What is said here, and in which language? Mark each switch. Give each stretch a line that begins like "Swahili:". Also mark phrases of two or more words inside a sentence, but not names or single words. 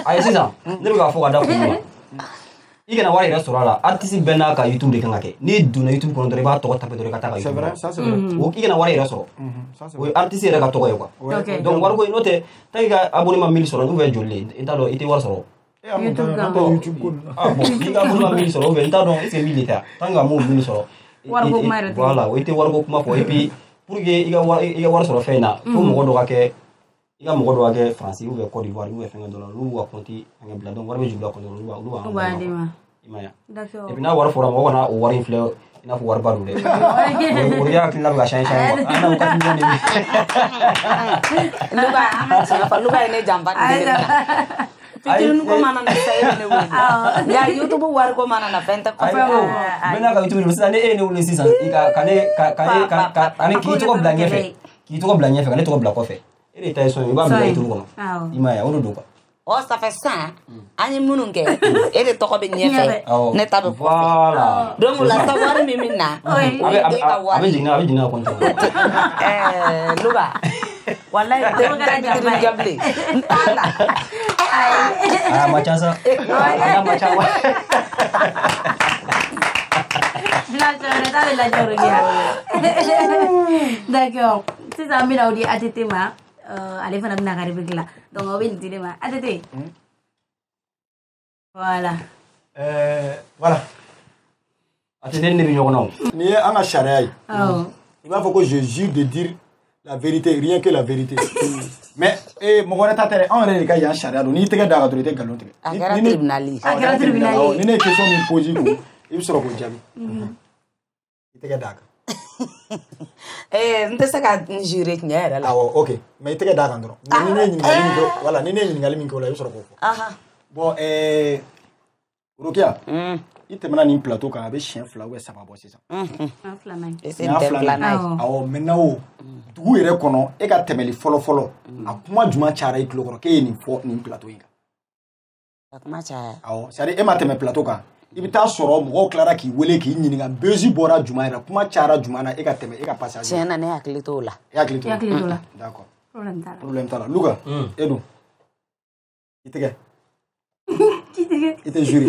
Bambara: ayi sisan ne bɛ k'a fɔ ka da kun ma i kana wari yɛrɛ sɔrɔ a la artiste bɛɛ n'a ka YouTube de kan ka kɛ n'i donna YouTube kɔnɔ dɔrɔn i b'a tɔgɔ tapé dɔrɔn i ka taa ka YouTube o i kana wari yɛrɛ sɔrɔ o ye artiste yɛrɛ ka tɔgɔ ye quoi donc wariko n'o tɛ
French: tant que
Bambara: ka abonnement 1000 sɔrɔ
French: ou bien
Bambara: joli i t'a dɔn i tɛ wari sɔrɔ bon n'i ka abonnement 1000 sɔrɔ
French: ou bien
Bambara: i t'a dɔn
French: est-ce que
Bambara: 1000 de tɛ
French: tant que
Bambara: ka m'o 1000 sɔrɔ voilà o i tɛ wariko kuma fɔ
French: et puis pour que
Bambara: i ka wari sɔrɔ fɛn in na fo mɔgɔ dɔ ka kɛ i ka mɔgɔ dɔ ka kɛ France
French: ou bien
Bambara: Côte d'Ivoire
French: ou bien
Bambara: fɛngɛ dɔ la olu ka compte fɛngɛ bila donc wari bɛ jigin u la compte olu b'a d'i ma i ma ye
French: et puis
Bambara: n'a wari fɔra mɔgɔ kana o wari in filɛ i n'a fɔ wari ba don dɛ o de hakilina bɛ ka changer quoi an n'a o ka million de Luka an ka tiɲɛ fɔ Luka ye ne janfa nin de la fitinin ko mana na sa e bɛ ne wele nka YouTube wari ko mana na fɛn tɛ kɔfɛ o bɛɛ n'a ka YouTube de sisan ni e ye ne wele sisan k'i tɔgɔ bila ɲɛfɛ ka ne tɔgɔ bila kɔfɛ e de ta ye sɔn i b'a bila YouTube kɔnɔ i ma ye o de don quoi
French: ça fait ça
Bambara: an ye minnu kɛ e de tɔgɔ bɛ ɲɛfɛ ne ta bɛ kɔfɛ donc la sa wari min bɛ na a bɛ jigin a compte Luka wallahi tɛ kɛra jabile n t'a la a ma ca sa a ma ca wa d'accord sisan an bɛna o di ATT ma ale fana bɛna ka rubrique la donc o bɛ nin di ne ma ATT voilà
French: voilà
Bambara: ATT ne bɛ ɲɔgɔn na o nin ye an ka sariya ye i b'a fɔ ko
French: je jure de dire la vérité
Bambara: rien que la vérité mais mɔgɔ wɛrɛ ta tɛ dɛ anw yɛrɛ de ka yan sariya don n'i y'i tɛgɛ da kan dɔrɔn i tɛ nkalon tigɛ a kɛra tribunal ye ni ne ye question min posé kun i bɛ sɔrɔ k'o jaabi i tɛgɛ da kan n tɛ se ka n jure tiɲɛ yɛrɛ la awɔ ok mais i tɛgɛ da kan dɔrɔn ni ne ye ɲininkali min kɛ voilà ni ne ye ɲininkali min kɛ o la i bɛ sɔrɔ k'o fɔ bon Rokia i tɛmɛna nin plateau kan a bɛ siɲɛ 2 ou 3 bɔ sisan awɔ maintenant o dugu yɛrɛ kɔnɔ e ka tɛmɛli fɔlɔ a kuma jumɛn cayara i tulo kɔrɔ k'e ye nin fɔ nin plateau in kan a kuma caya awɔ
French: c'est à dire
Bambara: e ma tɛmɛ plateau kan i bɛ taa sɔrɔ mɔgɔw tilara k'i wele k'i ɲininka bezi bɔra jumɛn yɛrɛ kuma cayara jumɛn na e ka tɛmɛ e ka passage tiɲɛ na ne hakili t'o la e hakili t'o la d'accord problème t'a la Luka e dun i tɛgɛ i tɛ jure